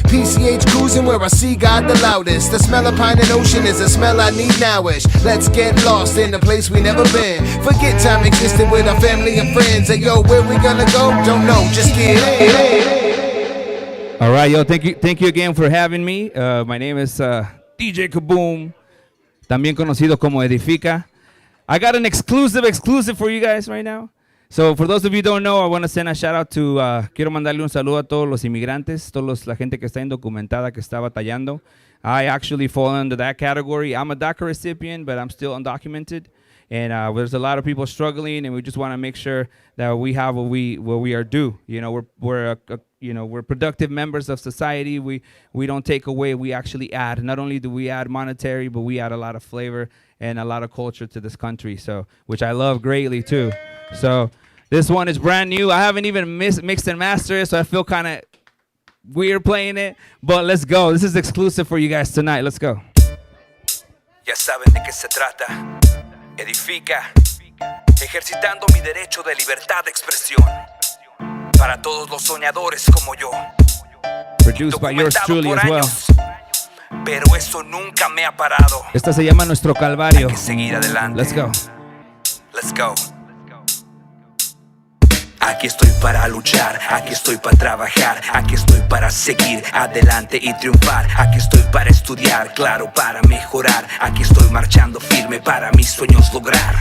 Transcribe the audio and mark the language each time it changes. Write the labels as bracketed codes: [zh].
[en] PCH cruising where I see God the loudest. The smell of pine and ocean is a smell I need nowish. Let's get lost in a place we never been. Forget time existed with our family and friends. Hey yo, where we gonna go? Don't know, just get in. All right, yo, thank you again for having me. My name is DJ Kaboom, [es] también conocido como Edifica. [en] I got an exclusive for you guys right now. So for those of you who don't know, I want to send a shout out to, [es] quiero mandarle un saludo a todos los inmigrantes, la gente que está indocumentada, que está batallando. [en] I actually fall under that category. I'm a DACA recipient, but I'm still undocumented. And there's a lot of people struggling, and we just want to make sure that we have what we are due. You know, we're productive members of society. We don't take away. We actually add. Not only do we add monetary, but we add a lot of flavor and a lot of culture to this country. So, which I love greatly too. So this one is brand new. I haven't even mixed and mastered it, so I feel kind of weird playing it. But let's go. This is exclusive for you guys tonight. Let's go. [es] Ya saben de qué se trata. Edifica, ejercitando mi derecho de libertad de expresión. Para todos los soñadores como yo. [en] Produced by yours truly as well. [es] pero eso nunca me ha parado. Esta se llama Nuestro Calvario. Hay que seguir adelante. [en] Let's go. Let's go. [es] Aquí estoy para luchar, aquí estoy para trabajar, aquí estoy para seguir adelante y triunfar. Aquí estoy para estudiar, claro, para mejorar. Aquí estoy marchando firme para mis sueños lograr.